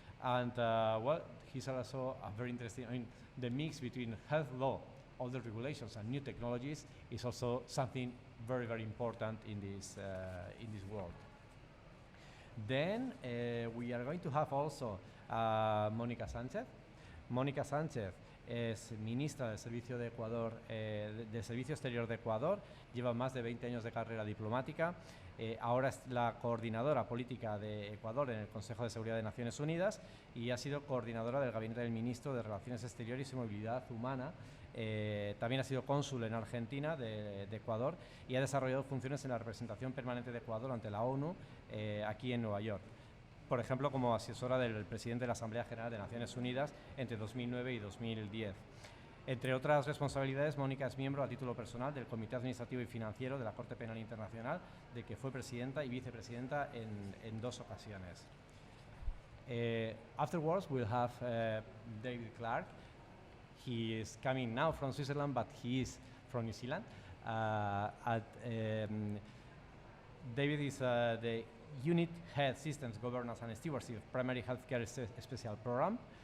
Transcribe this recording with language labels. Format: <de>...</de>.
<en>And well, he's also very interested in the mix between health law, older regulations, and new technologies is also something very, very important in this world. Then we are going to have also Mónica Sánchez.</en> <es>Mónica Sánchez es ministra del Servicio de Ecuador, del Servicio Exterior de Ecuador, lleva más de 20 años de carrera diplomática, ahora es la coordinadora política de Ecuador en el Consejo de Seguridad de Naciones Unidas y ha sido coordinadora del Gabinete del Ministro de Relaciones Exteriores y Movilidad Humana. También ha sido cónsul en Argentina de Ecuador y ha desarrollado funciones en la representación permanente de Ecuador ante la ONU aquí en Nueva York. Por ejemplo, como asesora del presidente de la Asamblea General de Naciones Unidas entre 2009 y 2010. Entre otras responsabilidades, Mónica es miembro a título personal del Comité Administrativo y Financiero de la Corte Penal Internacional, de que fue presidenta y vicepresidenta en 2 ocasiones.</es> <en>Afterwards, we'll have David Clarke. He is coming now from Switzerland, but he is from New Zealand. David is the Unit Health Systems Governance and Stewardship Primary Healthcare Special Program.</en>